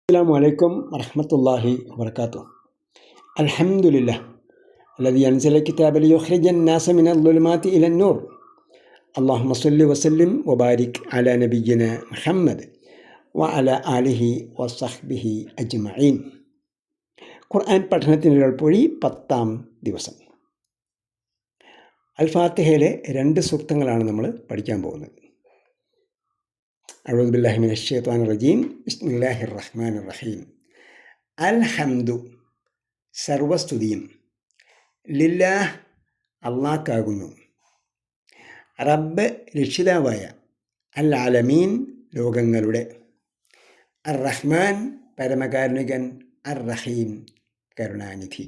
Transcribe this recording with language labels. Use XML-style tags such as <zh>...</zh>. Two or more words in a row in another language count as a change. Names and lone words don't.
<ar>السلام عليكم ورحمة الله وبركاته. الحمد لله الذي أنزل الكتاب ليخرج الناس من الظلمات إلى النور. اللهم صل وسلم وبارك على نبينا محمد وعلى آله وصحبه أجمعين.</ar> <ml>ഖുർആൻ പഠനത്തിനുള്ള പൊഴി 10-ാം ദിവസം. അൽ-ഫാത്തിഹയിലെ 2 സൂക്തങ്ങളാണ് നമ്മൾ പഠിക്കാൻ പോകുന്നത്.</ml> <ar>أعوذ بالله من الشيطان الرجيم. بسم الله الرحمن الرحيم.</ar> <ml>അൽഹംദു, സർവസ്തുതിയും, ലില്ലാഹ്, അല്ലാഹ്ക്കാകുന്നു, റബ്ബ്, രക്ഷിതാവായ,</ml> <ar>العالمين,</ar> <ml>ലോകങ്ങളുടെ,</ml> <ar>الرحمن,</ar> <ml>പരമകാരുണികൻ,</ml> <ar>الرحيم,</ar> <ml>കരുണാനിധി.</ml>